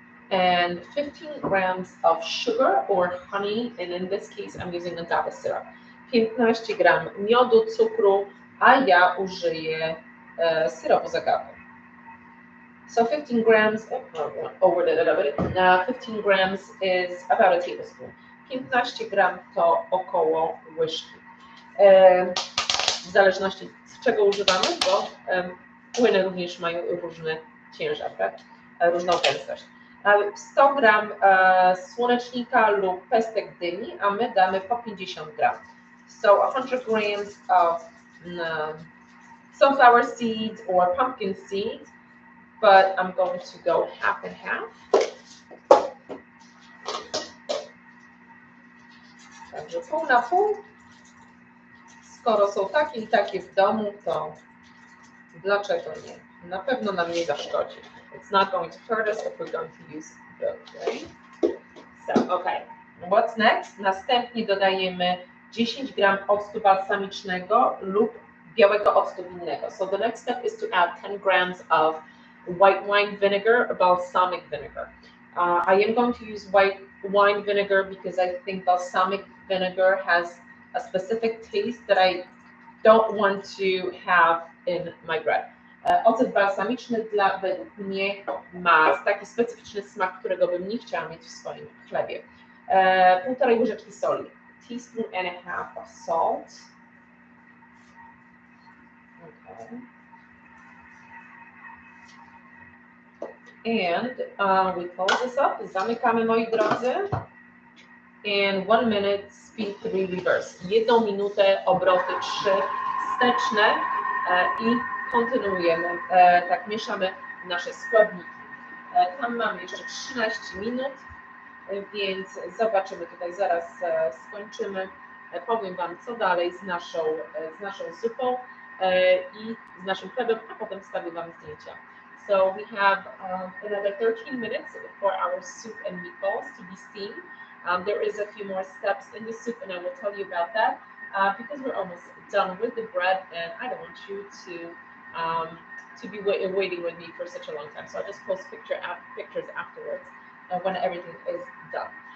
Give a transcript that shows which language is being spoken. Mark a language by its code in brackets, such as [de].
[en] And 15 grams of sugar or honey, and in this case I'm using agave syrup. [pl] 15 gram miodu, cukru a ja użyję syropu z agawy. [en] So 15 grams, overdid it a bit. 15 grams is about a tablespoon. [pl] 15 gram to około łyżki. W zależności z czego używamy, bo płyny również mają różny ciężar, tak? Różną gęstość. 100 gram słonecznika lub pestek dyni, a my damy po 50 gram. [en] So 100 grams of sunflower seeds or pumpkin seeds, but I'm going to go half and half. [pl] Także pół na pół. Skoro są takie i takie w domu, to dlaczego nie? Na pewno nam nie zaszkodzi. [en] It's not going to hurt us if we're going to use both, right? So, okay. What's next? [pl] Następnie dodajemy 10 gram octu balsamicznego lub białego octu winnego. [en] So the next step is to add 10 grams of white wine vinegar or balsamic vinegar. I am going to use white wine vinegar because I think balsamic vinegar has a specific taste that I don't want to have in my bread. [pl] Ocet balsamiczny według mnie ma taki specyficzny smak, którego bym nie chciała mieć w swoim chlebie. 1,5 łyżeczki soli. [en] Teaspoon and a half of salt. Okay. And we close this up. [pl] Zamykamy, moi drodzy. [en] And 1 minute, speed 3 reverse. [pl] 1 minutę, obroty 3 wsteczne i kontynuujemy. Tak, mieszamy nasze składniki. Tam mamy jeszcze 13 minut, więc zobaczymy, tutaj zaraz skończymy. Powiem Wam, co dalej z naszą zupą i z naszym chlebem, a potem wstawię Wam zdjęcia. [en] So we have another 13 minutes for our soup and meatballs to be steamed. There is a few more steps in the soup, and I will tell you about that because we're almost done with the bread, and I don't want you to be waiting with me for such a long time. So I'll just post pictures afterwards when everything is done.